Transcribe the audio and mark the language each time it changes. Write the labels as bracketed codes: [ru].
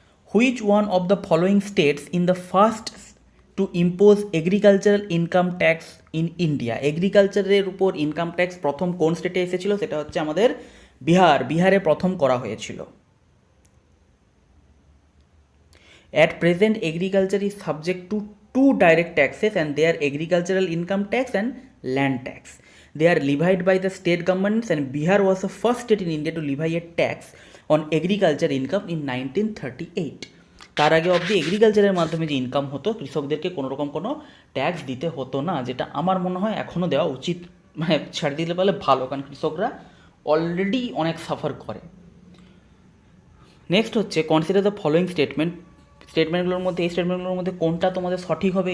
[en] Which one of the following states in the first to impose agricultural income tax in India? [bn] এগ্রিকালচারের উপর income tax প্রথম কোন স্টেটে এসেছিল? সেটা হচ্ছে আমাদের বিহারে প্রথম করা হয়েছিল। [en] At present, agriculture is subject to two direct taxes, and they are agricultural income tax and land tax. They are levied by the state governments, and Bihar was the first state in India to levy a tax on agriculture income in 1938. [bn] তার আগে অবধি এগ্রিকালচারের মাধ্যমে যে income হতো কৃষকদেরকে কোনো রকম কোনো ট্যাক্স দিতে হতো না, যেটা আমার মনে হয় এখনও দেওয়া উচিত, মানে ছাড় দিতে পারলে ভালো, কারণ কৃষকরা অলরেডি অনেক সাফার করে। নেক্সট হচ্ছে কনসিডার দ্য ফলোয়িং স্টেটমেন্টগুলোর মধ্যে এই স্টেটমেন্টগুলোর মধ্যে কোনটা তোমাদের সঠিক হবে?